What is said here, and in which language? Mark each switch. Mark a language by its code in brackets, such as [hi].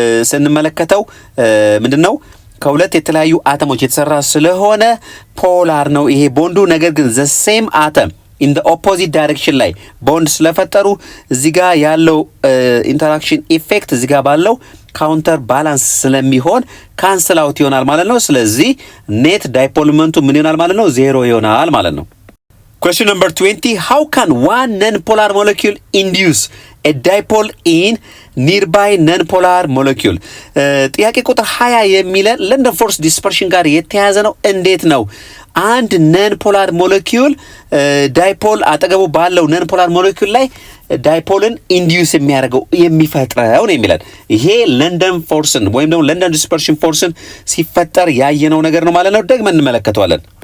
[am] ስንመለከተው ምንድነው ከሁለት የተለያዩ አተሞች የተሰራ ስለሆነ ፖላር ነው ይሄ ቦንዱ። ነገር ግን ዘ ሴም አተም [en] in the opposite direction [am] ላይ ቦንድ ስለፈጠሩ እዚህ ጋር ያለው ኢንተራክሽን ኢፌክት እዚህ ጋር ባለው ካውንተር ባላንስ ስለሚሆን ካንስል አውት ይሆናል ማለት ነው። ስለዚህ ኔት ዳይፖል ሞመንቱ ምን ይሆናል ማለት ነው? ዜሮ ይሆናል ማለት ነው። [en] Question number 20. How can one non-polar molecule induce a dipole in nearby non-polar molecule? [am] ጥያቄ ቁጥር 20 የሚለን ለንደን ፎርስ ዲስፐርሽን ጋር የተያያዘ ነው። እንዴት ነው አንድ ነን ፖላር ሞለኪውል ዳይፖል አጠገቡ ባለው ነን ፖላር ሞለኪውል ላይ ዳይፖልን ኢንዲዩስ የሚያደርገው የሚፈጥረው ነው የሚለን። ይሄ ለንደን ፎርስን ወይም ደግሞ ለንደን ዲስፐርሽን ፎርስን ሲፈጠር ያየነው ነገር ነው ማለት ነው። ደግመን እንመለከተዋለን።